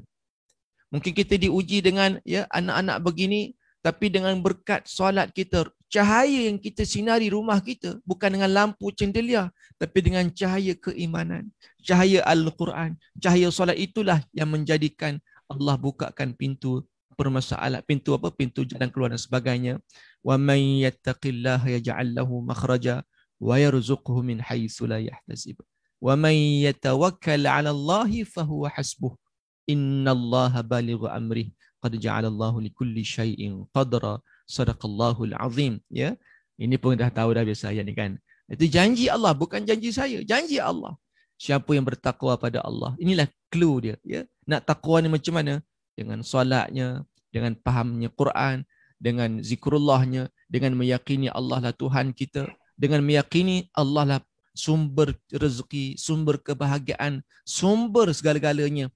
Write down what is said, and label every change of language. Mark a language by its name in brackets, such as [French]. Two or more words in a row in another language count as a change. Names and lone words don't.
[Malay] Mungkin kita diuji dengan anak-anak begini, tapi dengan berkat solat kita, cahaya yang kita sinari rumah kita bukan dengan lampu cendelier, tapi dengan cahaya keimanan, cahaya Al-Quran, cahaya solat, itulah yang menjadikan Allah bukakan pintu permasalahan, pintu jalan keluar dan sebagainya. [Arabic] ومن يتق الله يجعل له مخرجا ويرزقه من حيث لا يحتسب. ومن يتوكل على الله فهو حسبه. إن الله بالغ أمره قد جعل الله لكل شيء قدرا. صدق الله العظيم. [Malay] Ya. Ini pun dah tahu dah biasa ayat ni kan. Itu janji Allah, bukan janji saya, janji Allah. Siapa yang bertakwa pada Allah, inilah clue dia, ya. Nak takwa ni macam mana? Dengan solatnya, dengan fahamnya Quran, dengan zikrullahnya, dengan meyakini Allah lah Tuhan kita, dengan meyakini Allah lah sumber rezeki, sumber kebahagiaan, sumber segala-galanya.